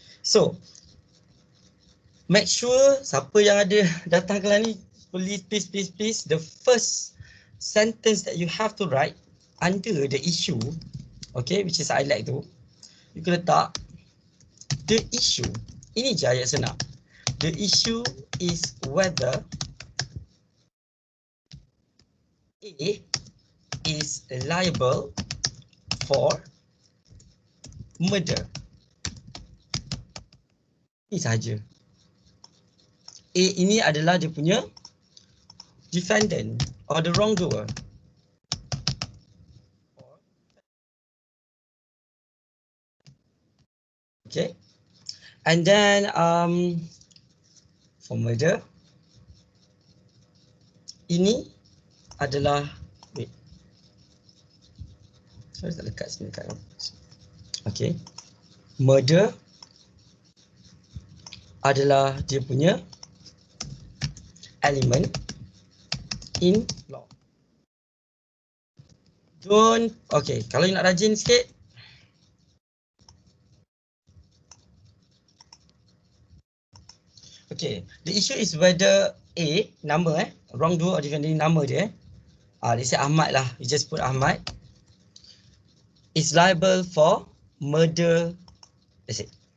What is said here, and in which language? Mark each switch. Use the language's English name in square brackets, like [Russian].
[English] So, make sure [Malay] siapa yang ada datang kelas ni, [English] please, the first sentence that you have to write under the issue, okay, which is ILAC tu, you [Malay] kena letak [English] the issue. [Malay] Ini je ayat senang. [English] The issue is whether A is liable for murder. [Malay] Ini sahaja. A ini adalah dia punya [English] defendant or the wrongdoer. Okay. And then for murder, [Malay] ini adalah, [English] wait, sorry [Malay] tak lekat sini dekat. [English] Okay. Murder [Malay] adalah dia punya [English] element in law. Don't, okay, [Malay] kalau [English] you [Malay] nak rajin sikit, [English] okay, the issue is whether A, nama wrongdoer or defendant, [Malay] nama dia [English] let's say Ahmad lah, you just put Ahmad is liable for murder, that's it.